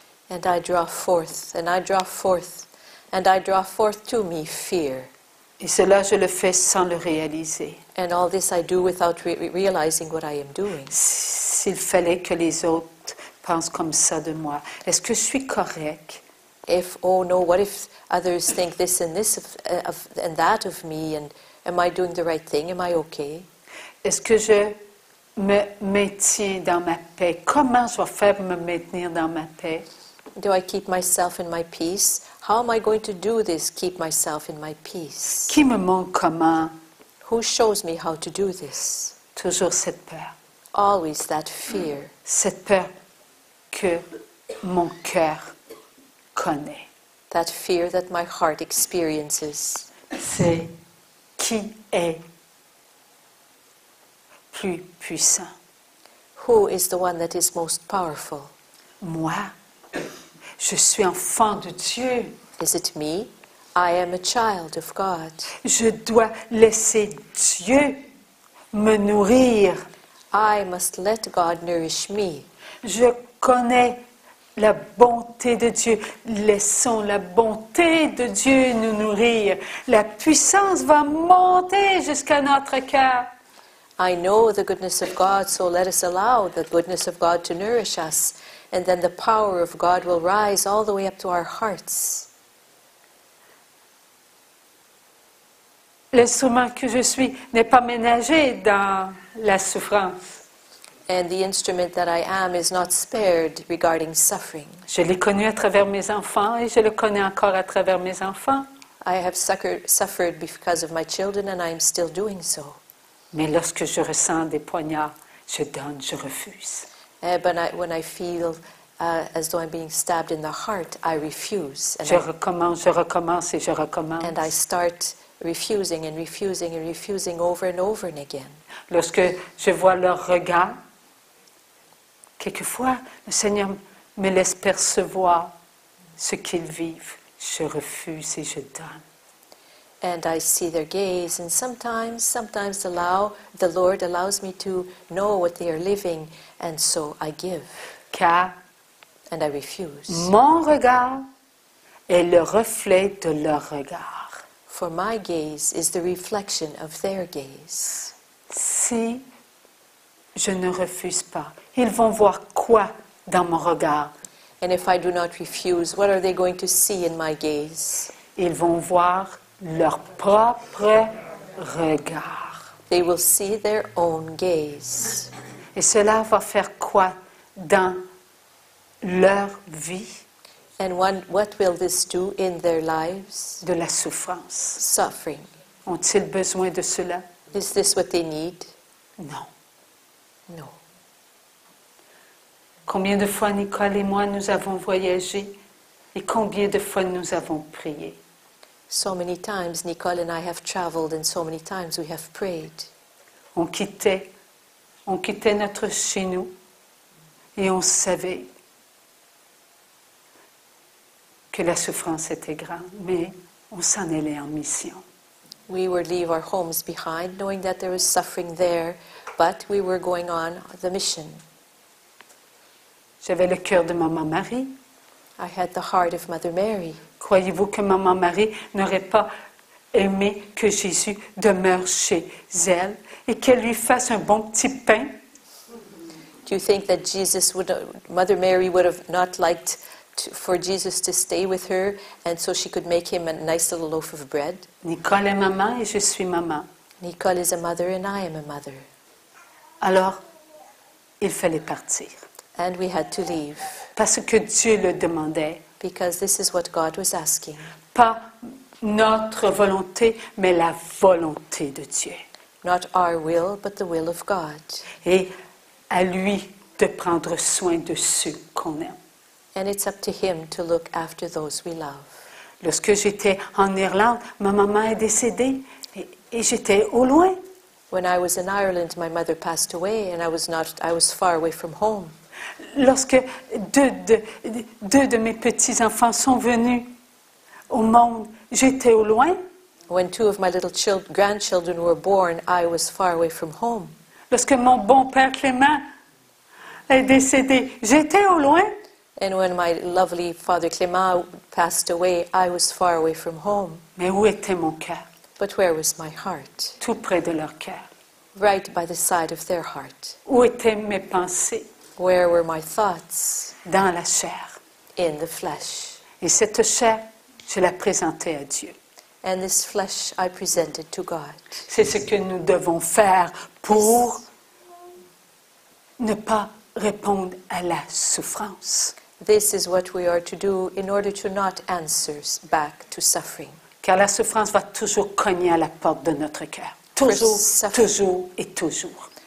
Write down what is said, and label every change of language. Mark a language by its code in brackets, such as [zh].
[en] And I draw forth, and I draw forth, and I draw forth to me fear. [fr] Et cela, je le fais sans le réaliser. [en] And all this I do without realizing what I am doing. [fr] S'il fallait que les autres pensent comme ça de moi, est-ce que je suis correct? [en] If, oh no, what if others think this and this and that of me, and am I doing the right thing? Am I okay? [fr] Est-ce que je me maintiens dans ma paix? Comment je vais faire pour me maintenir dans ma paix? [en] Do I keep myself in my peace? How am I going to do this, keep myself in my peace? [fr] Qui me montre comment? [en] Who shows me how to do this? [fr] Toujours cette peur. [en] Always that fear. [fr] Cette peur que mon cœur connaît. [en] That fear that my heart experiences. [fr] C'est qui est plus puissant? [en] Who is the one that is most powerful? [fr] Moi, je suis enfant de Dieu. [en] Is it me? I am a child of God. [fr] Je dois laisser Dieu me nourrir. [en] I must let God nourish me. [fr] Je connais la bonté de Dieu. Laissons la bonté de Dieu nous nourrir. La puissance va monter jusqu'à notre cœur. [en] I know the goodness of God, so let us allow the goodness of God to nourish us, and then the power of God will rise all the way up to our hearts. [fr] L'instrument que je suis n'est pas ménagé dans la souffrance. [en] And the instrument that I am is not spared regarding suffering. [fr] Je l'ai connu à travers mes enfants et je le connais encore à travers mes enfants. [en] I have suffered because of my children, and I am still doing so. [fr] Mais lorsque je ressens des poignards, je donne, je refuse. [en] But when I feel as though I'm being stabbed in the heart, I refuse. [fr] Je recommence et je recommence. [en] And I start refusing and refusing and refusing over and over and again. [fr] Lorsque je vois leur regard, quelquefois, le Seigneur me laisse percevoir ce qu'ils vivent. Je refuse et je donne. [en] And I see their gaze, and sometimes the Lord allows me to know what they are living, and so I give. [fr] Car [en] and I refuse. [fr] mon regard est le reflet de leur regard. [en] For my gaze is the reflection of their gaze. [fr] Si je ne refuse pas, ils vont voir quoi dans mon regard? [en] And if I do not refuse, what are they going to see in my gaze? [fr] Ils vont voir leur propre regard. [en] They will see their own gaze. [fr] Et cela va faire quoi dans leur vie? [en] And what will this do in their lives? [fr] De la souffrance. [en] Suffering. [fr] Ont-ils besoin de cela? [en] Is this what they need? [fr] Non. [en] No. [fr] Combien de fois Nicole et moi nous avons voyagé et combien de fois nous avons prié? [en] So many times Nicole and I have traveled and so many times we have prayed. [fr] On quittait notre chez nous et on savait que la souffrance était grande, mais on s'en allait en mission. [en] We would leave our homes behind knowing that there was suffering there, but we were going on the mission. [fr] J'avais le cœur de Maman Marie. [en] I had the heart of Mother Mary. [fr] Croyez-vous que Maman Marie n'aurait pas aimé que Jésus demeure chez elle et qu'elle lui fasse un bon petit pain? [en] Do you think that Mother Mary would have not liked for Jesus to stay with her and so she could make him a nice little loaf of bread? [fr] Nicole est maman et je suis maman. [en] Nicole is a mother and I am a mother. [fr] Alors, il fallait partir. [en] And we had to leave. [fr] Parce que Dieu le demandait. [en] Because this is what God was asking. [fr] Pas notre volonté, mais la volonté de Dieu. [en] Not our will, but the will of God. [fr] Et à lui de prendre soin de ceux qu'on aime. [en] And it's up to him to look after those we love. [fr] Lorsque j'étais en Irlande, ma maman est décédée et j'étais au loin. [en] When I was in Ireland, my mother passed away and I was far away from home. [fr] Lorsque deux de mes petits-enfants sont venus au monde, j'étais au loin. [en] When two of my little grandchildren were born, I was far away from home. [fr] Lorsque mon bon père Clément est décédé, j'étais au loin. [en] And when my lovely father Clément passed away, I was far away from home. [fr] Mais où était mon cœur? [en] But where was my heart? [fr] Tout près de leur cœur. [en] Right by the side of their heart. [fr] Où étaient mes pensées? [en] Where were my thoughts? [fr] Dans la chair. [en] In the flesh. [fr] Et cette chair, je la présentais à Dieu. [en] And this flesh I presented to God. [fr] C'est ce que nous devons faire pour ne pas répondre à la souffrance. [en] This is what we are to do in order to not answer back to suffering. [fr] Car la souffrance va toujours cogner à la porte de notre cœur. Toujours, toujours et toujours.